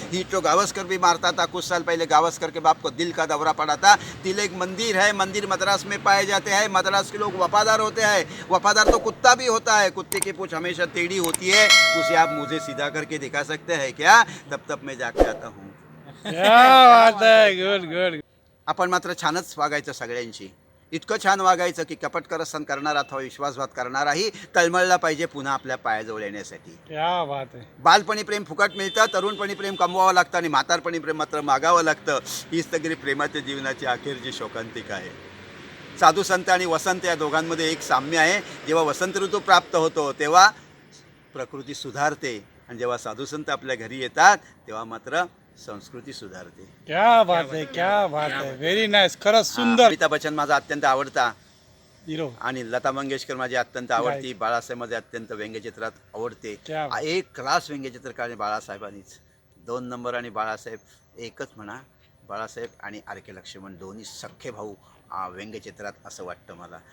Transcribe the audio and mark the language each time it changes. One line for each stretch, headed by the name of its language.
Hindi: Hit तो गावस्कर भी मारता था. कुछ साल पहले गावस्कर के बाप को दिल का दौरा पड़ा था. दिल एक मंदिर है, मंदिर मद्रास में पाए जाते हैं. मद्रास के लोग वफादार होते हैं. वफादार तो कुत्ता भी होता है, कुत्ते की पूंछ हमेशा टेढ़ी होती है. उसे आप मुझे सीधा करके दिखा सकते हैं क्या, तब मैं जाके आता हूँ. क्या बात है, गुड गुड.
Marathi: आपण मात्र छानच वागायचं सगळ्यांशी. इतकं छान वागायचं की कपटकरस्थान करणारा अथवा विश्वासघात करणाराही तळमळला पाहिजे पुन्हा आपल्या पायाजवळ येण्यासाठी.
Hindi: क्या बात है.
Marathi: बालपणी प्रेम फुकट मिळतं, तरुणपणी प्रेम कमवावं लागतं आणि म्हातारपणी प्रेम मात्र मागावं लागतं. हीच तरी प्रेमाच्या जीवनाची अखेरची शोकांतिका आहे. साधू संत आणि वसंत या दोघांमध्ये एक साम्य आहे. जेव्हा वसंत ऋतू प्राप्त होतो तेव्हा प्रकृती सुधारते आणि जेव्हा साधू संत आपल्या घरी येतात तेव्हा मात्र संस्कृती सुधारते.
Hindi: क्या बात है, क्या बात है,
English: Very nice.
Marathi: खरंच सुंदर. अमिताभ बच्चन माझा अत्यंत आवडता हिरो. आणि लता मंगेशकर माझी अत्यंत आवडती. बाळासाहेब माझे अत्यंत व्यंग्यचित्रात आवडते.
Hindi: क्या बात.
Marathi: एक क्लास व्यंग्यचित्र काढले बाळासाहेबांनीच. 2 नंबर आणि बाळासाहेब एकच म्हणा. बाळासाहेब आणि आर के लक्ष्मण दोन्ही सख्खे भाऊ व्यंग्यचित्रात असं वाटतं मला.